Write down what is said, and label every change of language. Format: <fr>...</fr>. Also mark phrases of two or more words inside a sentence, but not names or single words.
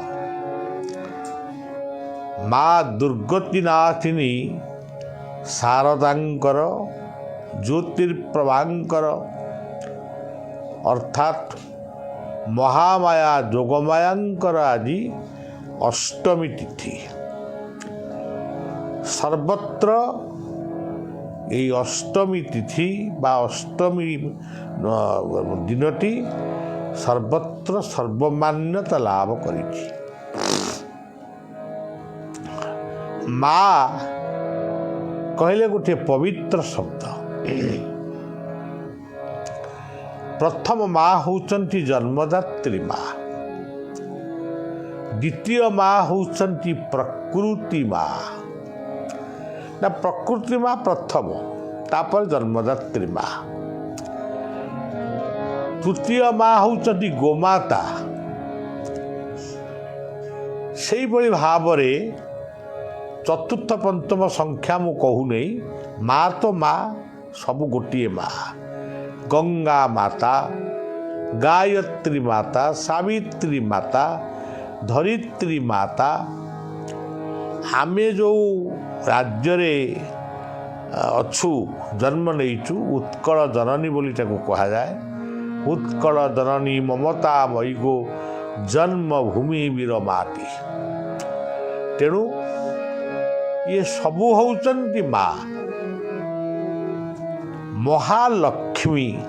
<or>ମାଁ ଦୁର୍ଗତିନାଥିନୀ ଶାରଦାଙ୍କର ଜ୍ୟୋତିର୍ପ୍ରଭାଙ୍କର ଅର୍ଥାତ ମହାମାୟା ଜୋଗମାୟାଙ୍କର ଆଜ ଅଷ୍ଟମୀ ତିଥି। ସର୍ବତ୍ର ଏ ଅଷ୍ଟମୀ ତିଥି ବା ଅଷ୍ଟମୀ ଦିନଟି ସର୍ବତ୍ର ସର୍ବମାନ୍ୟତା ଲାଭ କରିଛି। ମାଁ କହଲେ ଗୋଟେ ପବିତ୍ର ଶବ୍ଦ। ପ୍ରଥମ ମାଁ ହୋଚନ୍ତି ଜନ୍ମଦାତ୍ରୀ ମାଁ, ଦ୍ୱିତୀୟ ମାଁ ହୋଚନ୍ତି ପ୍ରକୃତି ମାଁ। ନା ପ୍ରକୃତି ମାଁ ପ୍ରଥମ, ତାପର ଜନ୍ମଦାତ୍ରୀ ମାଁ। ତୃତୀୟ ମାଁ ହୋଚନ୍ତି ଗୋମାତା। ସେହି ଭଲି ଭାବରେ ଚତୁର୍ଥ ପଞ୍ଚମ ସଂଖ୍ୟା ମୁ କହୁ ନହିଁ। ମାଁ ତୋ ମାଁ ସବ ଗୋଟେ ମାଁ। ଗଙ୍ଗା ମାତା, ଗାୟତ୍ରୀ ମାତା, ସାବିତ୍ରୀ ମାତା, ଧରିତ୍ରୀ ମାତା। ଆମେ ଯୋ ରାଜ୍ୟ ରେ ଅଚ୍ଛୁ ଜନ୍ମ ନହିଁଚୁ ଉତ୍କଳ ଜନନୀ ବୋଲି ତାକୋ କହା ଯାଏ। ଉତ୍କଳ ଜନନୀ ମମତା ମୟିଗୋ ଜନ୍ମଭୂମି ବୀର ମାଟି। ତେଣୁ ଏ ସବୁ ହୋଚନ୍ତି ମାଁ ମହାଲକ୍ଷ୍ମୀ।</or>